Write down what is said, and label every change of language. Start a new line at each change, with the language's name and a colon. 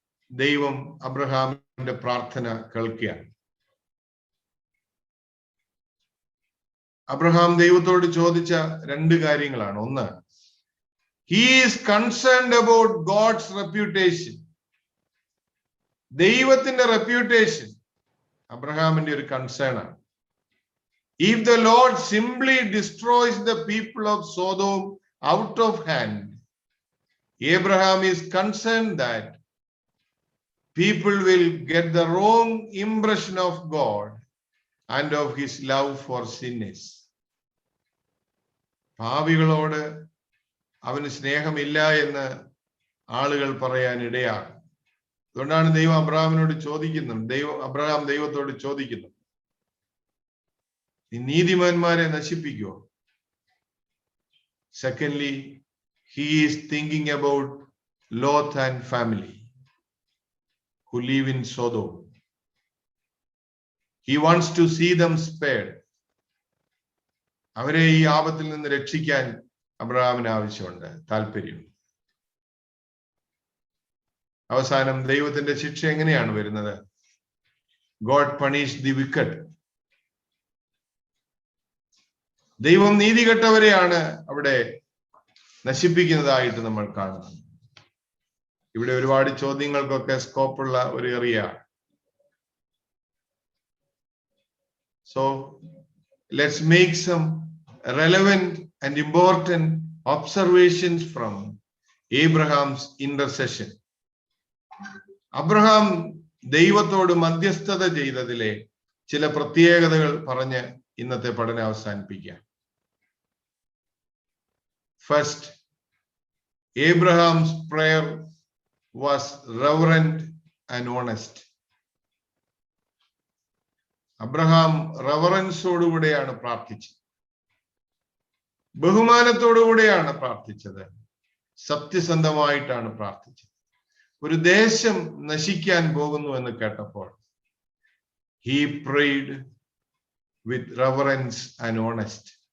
Malayalam: ദൈവം അബ്രഹാമിന്റെ പ്രാർത്ഥന കേൾക്കുകയാണ്. അബ്രഹാം ദൈവത്തോട് ചോദിച്ച 2 കാര്യങ്ങളാണ്.
English: ഒന്ന്, he is concerned about God's reputation.
Malayalam: ദൈവത്തിന്റെ റെപ്യൂട്ടേഷൻ അബ്രഹാമിന്റെ ഒരു കൺസേൺ ആണ്.
English: If the Lord simply destroys the people of Sodom out of hand, Abraham is concerned that people will get the wrong impression of God and of his love for sinners.
Malayalam: പാപികളോട് അവന് സ്നേഹമില്ല എന്ന് ആളുകൾ പറയാൻ ഇടയാകും. അതുകൊണ്ടാണ് ദൈവം അബ്രഹാമിനോട് ചോദിക്കുന്നത്, അബ്രഹാം ദൈവത്തോട് ചോദിക്കുന്നു, നീ നീതിമാന്മാരെ നശിപ്പിക്കുമോ?
English: Secondly, he is thinking about Lot and family who live in Sodom. He wants to see them spared.
Malayalam: അവരെ ഈ ആപത്തിൽ നിന്ന് രക്ഷിക്കാൻ അബ്രഹാമിന് ആവശ്യമുണ്ട്, താല്പര്യം. അവസാനം ദൈവത്തിന്റെ ശിക്ഷ എങ്ങനെയാണ് വരുന്നത്?
English: God punished the wicked.
Malayalam: ദൈവം നീതികെട്ടവരെയാണ് അവിടെ നശിപ്പിക്കുന്നതായിട്ട് നമ്മൾ കാണുന്നത്. ഇവിടെ ഒരുപാട് ചോദ്യങ്ങൾക്കൊക്കെ സ്കോപ്പുള്ള ഒരു area.
English: So let's make some relevant and important observations from Abraham's intercession.
Malayalam: Abraham ദൈവത്തോട് മധ്യസ്ഥത ചെയ്തതിലെ ചില പ്രത്യേകതകൾ പറഞ്ഞ് ഇന്നത്തെ പഠനം അവസാനിപ്പിക്കാം.
English: First, Abraham's prayer was reverent and honest.
Malayalam: Abraham റെവറൻസോടുകൂടെയാണ് പ്രാർത്ഥിച്ചത്, ബഹുമാനത്തോടുകൂടെയാണ് പ്രാർത്ഥിച്ചത്, സത്യസന്ധമായിട്ടാണ് പ്രാർത്ഥിച്ചത്. ഒരു ദേശം നശിക്കാൻ പോകുന്നു എന്ന് കേട്ടപ്പോൾ
English: he prayed with reverence and honest.